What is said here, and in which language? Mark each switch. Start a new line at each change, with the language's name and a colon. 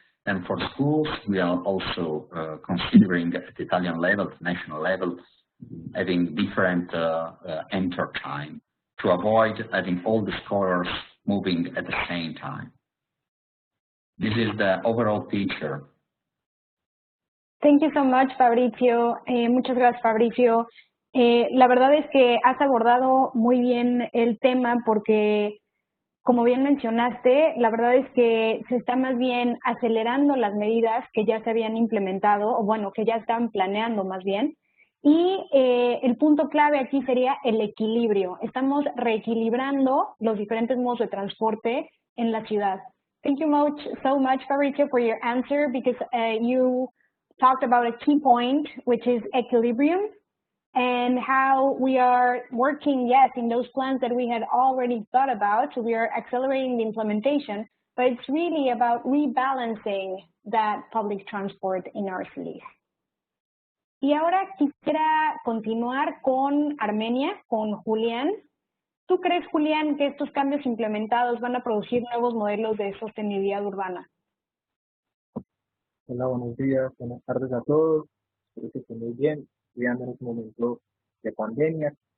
English: And for schools, we are also considering at the Italian level, national level, having different enter time to avoid having all the scholars moving at the same time. This is the overall picture. Thank you so much, Fabrizio.
Spanish: Muchas gracias, Fabrizio. La verdad es que has abordado muy bien el tema porque, como bien mencionaste, la verdad es que se está más bien acelerando las medidas que ya se habían implementado, o bueno, que ya están planeando más bien, Y el punto clave aquí sería el equilibrio. Estamos reequilibrando los diferentes modos de transporte en la ciudad.
English: Thank you so much, Fabrizio, for your answer, because you talked about a key point, which is equilibrium, and how we are working, yes, in those plans that we had already thought about. So we are accelerating the implementation, but it's really about rebalancing that public transport in our cities.
Spanish: Y ahora quisiera continuar con Armenia, con Julián. ¿Tú crees, Julián, que estos cambios implementados van a producir nuevos modelos de sostenibilidad urbana? Hola, buenos días, buenas tardes a todos. Espero que estén muy bien, estudiando en este momento de pandemia.